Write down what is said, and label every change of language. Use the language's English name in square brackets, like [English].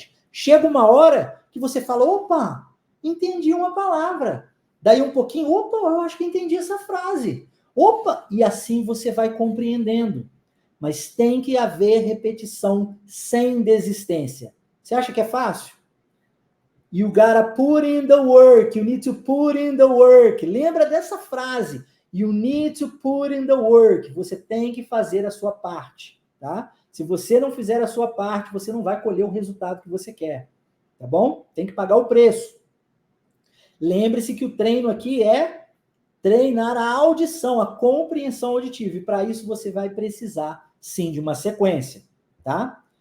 [Portuguese] Chega uma hora que você fala, opa, entendi uma palavra. Daí um pouquinho, opa, eu acho que entendi essa frase. Opa, e assim você vai compreendendo. Mas tem que haver repetição sem desistência. Você acha que é fácil? [English] You gotta put in the work. You need to put in the work. [Portuguese] Lembra dessa frase. [English] You need to put in the work. [Portuguese] Você tem que fazer a sua parte, tá? Se você não fizer a sua parte, você não vai colher o resultado que você quer, tá bom? Tem que pagar o preço. Lembre-se que o treino aqui é treinar a audição, a compreensão auditiva. E para isso você vai precisar, sim, de uma sequência, tá?